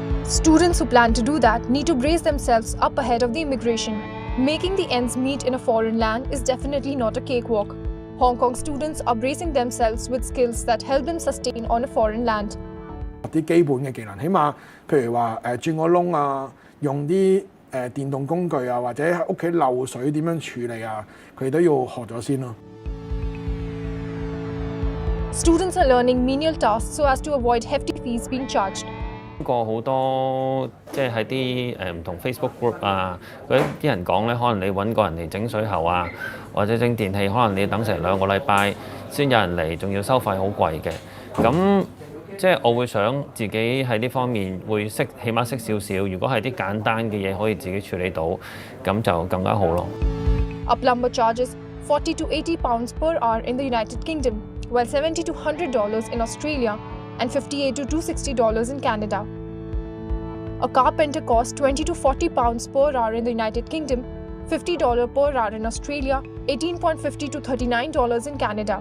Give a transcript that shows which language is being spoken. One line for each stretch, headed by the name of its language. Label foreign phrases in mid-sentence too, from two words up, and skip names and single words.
English: Students who plan to do that need to brace themselves up ahead of the immigration. Making the ends meet in a foreign land is definitely not a cakewalk. Hong Kong students are bracing themselves with skills that help them sustain on a foreign land.
Cantonese: 啲基本嘅技能，起碼譬如話鑽個窿啊，用啲電動工具啊，或者喺屋企漏水點樣處理啊，佢哋都要學咗先咯。
English: Students are learning menial tasks so as to avoid hefty fees being charged.
Cantonese: 過好多即係喺啲唔同 Facebook group 啊，嗰啲人講咧，可能你揾個人嚟整水喉啊，或者整電器，可能你等成2個禮拜先有人嚟，仲要收費好貴嘅。咁即係我會想自己喺呢方面會識，起碼識少少。如果係啲簡單嘅嘢可以自己處理到，咁就更加好咯。
English: A plumber charges £40 to £80 per hour in the United Kingdom, while $70 to $100 in Australia and $58 to $260 in Canada. A carpenter costs £20 to £40 per hour in the United Kingdom, $50 per hour in Australia, $18.50 to $39 in Canada.